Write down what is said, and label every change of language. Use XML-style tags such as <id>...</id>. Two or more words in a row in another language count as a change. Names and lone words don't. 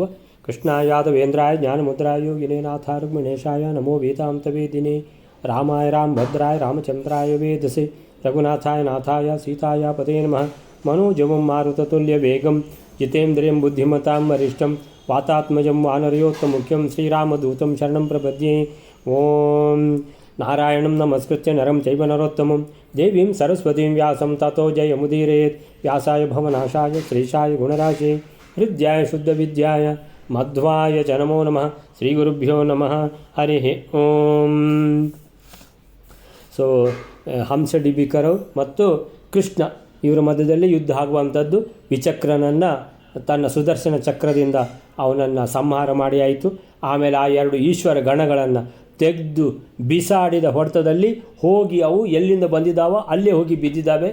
<sa>ಕೃಷ್ಣಾಯಾದವೇಂದ್ರಾಯ ಜ್ಞಾನಮುದ್ರಾಯ ಯೋಗಿನೇನಾಥ ರುಕ್ಮಿಣೇಶಾಯ ನಮೋ ವೇದಾಂತವೇದಿನೇ ರಾಮಾಯ ರಾಮಭದ್ರಾಯ ರಾಮಚಂದ್ರಾಯ ವೇದಸೆ ರಘುನಾಥಾಯ ನಾಥಾಯ ಸೀತಾಯ ಪದೇ ನಮಃ. ಮನೋಜವಂ ಮಾರುತತುಲ್ಯ ವೇಗಂ ಜಿತೇಂದ್ರಿಯಂ ಬುದ್ಧಿಮತಾಂ ವರಿಷ್ಠಂ ವಾತಾತ್ಮಜಂ ವಾನರಯೋತ್ತಮುಖ್ಯಂ ಶ್ರೀರಾಮದೂತಂ ಶರಣಂ ಪ್ರಪದ್ಯೆ. ಓಂ ನಾರಾಯಣಂ ನಮಸ್ಕೃತ್ಯ ನರಂ ಚೈವ ನರೋತ್ತಮಂ ದೇವೀಂ ಸರಸ್ವತೀಂ ವ್ಯಾಸಂ ತತೋ ಜಯಮುದೀರೇತ್. ವ್ಯಾಸಾಯ ಭವನಾಶಾಯ ಶ್ರೀಶಾಯ ಗುಣರಾಶೇ ಹೃದ್ಯಾಯ ಶುದ್ಧವಿದ್ಯಾಯ ಮಧ್ವಾಯ ಚ ನಮೋ ನಮಃ. ಶ್ರೀ ಗುರುಭ್ಯೋ ನಮಃ. ಹರಿ ಓಂ.</sa> <kn>ಸೊ ಹಂಸಡಿಬಿಕರು ಮತ್ತು ಕೃಷ್ಣ ಇವರ ಮಧ್ಯದಲ್ಲಿ ಯುದ್ಧ ಆಗುವಂಥದ್ದು. ವಿಚಕ್ರನನ್ನು ತನ್ನ ಸುದರ್ಶನ ಚಕ್ರದಿಂದ ಅವನನ್ನು ಸಂಹಾರ ಮಾಡಿ ಆಯಿತು. ಆಮೇಲೆ ಆ ಎರಡು ಈಶ್ವರ ಗಣಗಳನ್ನು ತೆಗೆದು ಬಿಸಾಡಿದ ಹೊಡೆತದಲ್ಲಿ ಹೋಗಿ ಅವು ಎಲ್ಲಿಂದ ಬಂದಿದ್ದಾವೋ ಅಲ್ಲೇ ಹೋಗಿ ಬಿದ್ದಿದ್ದಾವೆ.</kn>